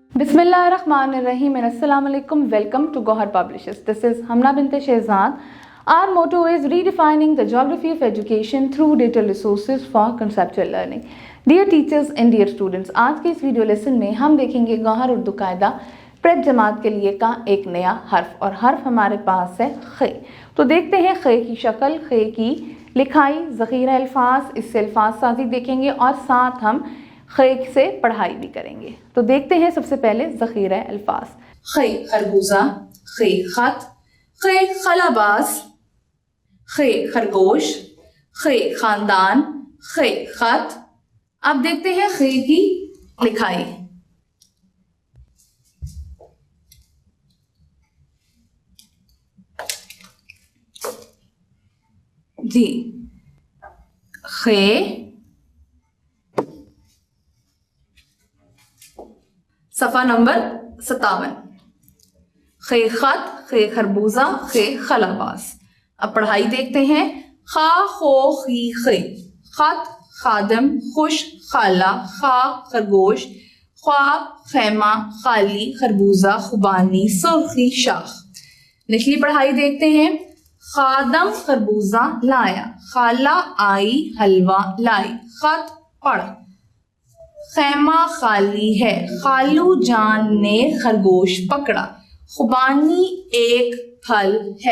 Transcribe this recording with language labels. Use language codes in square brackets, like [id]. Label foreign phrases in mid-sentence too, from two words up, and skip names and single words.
[en] Bismillahirrahmanirrahim and [ar] السلام علیکم. [en] Welcome to Gohar Publishers. This is Hamna Bint Shehzad. Our motto is redefining the geography of education through digital resources for conceptual learning. Dear teachers and dear students, [ur] آج کے اس [en] video lesson [ur] میں ہم دیکھیں گے گوہر اردو قاعدہ پریپ جماعت کے لیے کا ایک نیا حرف اور حرف ہمارے پاس ہے خے. تو دیکھتے ہیں خے کی شکل، خے کی لکھائی، ذخیرہ الفاظ، اس سے الفاظ سازی دیکھیں گے اور ساتھ ہم خے سے پڑھائی بھی کریں گے. تو دیکھتے ہیں سب سے پہلے ذخیرہ الفاظ. خے خربوزہ، خے خط، خے خلاباز، خے خرگوش، خے خاندان، خے خط. اب دیکھتے ہیں خے کی لکھائی۔ جی خے صفحہ نمبر 57. خے خط، خے خربوزہ، خے خلاباز. اب پڑھائی دیکھتے ہیں. خا خو خی خے، خط خادم، خوش خالہ، خا خرگوش، خواب خیمہ، خالی خربوزہ، خوبانی سرخی شاخ. نچلی پڑھائی دیکھتے ہیں. خادم خربوزہ لایا، خالہ آئی حلوہ لائی، خط پڑھ، خیمہ خالی ہے، خالو جان نے خرگوش پکڑا، خوبانی ایک پھل ہے.